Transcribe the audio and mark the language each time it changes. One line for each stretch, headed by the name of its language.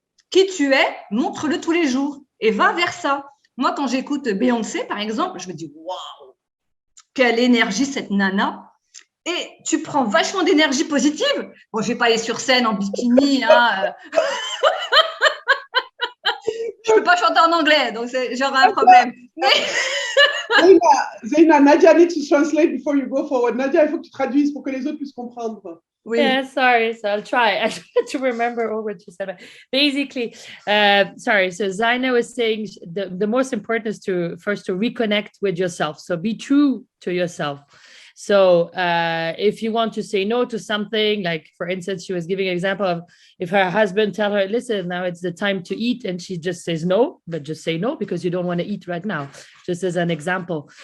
French: Qui tu es, montre-le tous les jours, et va vers ça. Moi, quand j'écoute Beyoncé, par exemple, je me dis, waouh, quelle énergie cette nana. Et tu prends vachement d'énergie positive. Bon, je ne vais pas aller sur scène en bikini. Hein. Je ne peux pas chanter en anglais, donc j'aurai un problème. Mais...
English: Zeina, Nadia needs to translate before you go forward.
French: Nadia, il faut que tu traduises pour que les autres puissent comprendre. Oui.
English: Yeah, sorry. So I'll try. I try to remember all what you said. But basically, sorry. So Zaina was saying the most important is to reconnect with yourself. So be true to yourself. So if you want to say no to something, like for instance, she was giving an example of if her husband tell her, listen, now it's the time to eat, and she just says no, but just say no because you don't want to eat right now, just as an example.